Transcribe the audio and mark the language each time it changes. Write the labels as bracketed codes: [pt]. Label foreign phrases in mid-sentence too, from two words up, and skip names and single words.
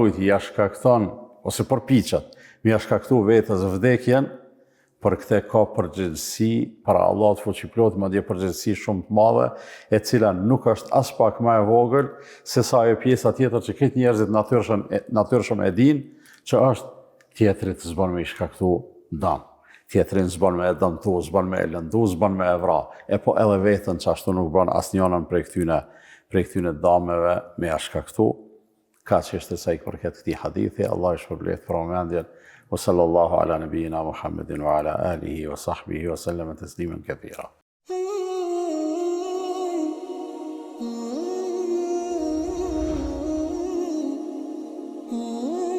[sq] rujt ja shkakton, ose përpiqet, mi ja shkaktu vetes vdekjen, për këtë ka përgjegjësi para Allahut fuqiplot, madje përgjegjësi shumë të madhe, e cila nuk është as pak më e vogël se sa ajo pjesa tjetër që këtë njerëzit natyrshëm e dinë, që është tjetrit s'bën me I shkaktu dëm, tjetrin s'bën me e dëmtu, s'bën me e lëndu, s'bën me e vra, e po edhe vetën që ashtu nuk bën asnjënën prej këtyne dëmeve me ja shkaktu. Kaq është sa I përket këtij hadithi, Allah I shpërblet për vëmendjen. [ar] وصلى الله على نبينا محمد وعلى آله وصحبه وسلم تسليما كثيرا. Oh